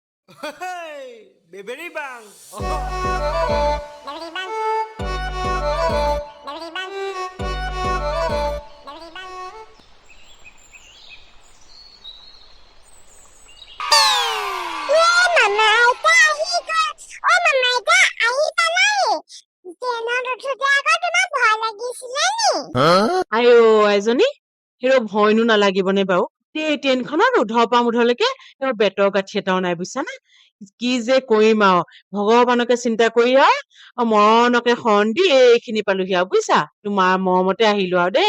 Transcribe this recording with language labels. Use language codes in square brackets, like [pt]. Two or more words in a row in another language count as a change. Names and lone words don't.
[as] Hey, Beberi Bang. Beberi bang. Beberi bang. Beberi bang. Mama, এটা আহি গ'ল। অ মামা এটা আহিবা নাই? ট্ৰেইনত উঠোতে আকৌ তোমাৰ ভয় লাগিছিলে নি? আইঅ এজনী হিৰ ভয়নো নালাগিবনে বাৰু ট্ৰেইনখনত উধৰ পৰা মুধলৈকে বেতৰ গাঁঠি এটাও নাই বুজিছানে কি যে কৰিম আৰু ভগৱানকে চিন্তা কৰি আৰু মৰণকে শৰণ দি এইখিনি পালোহি আৰু বুজিছা তোমাৰ মৰমতে আহিলো আৰু দেই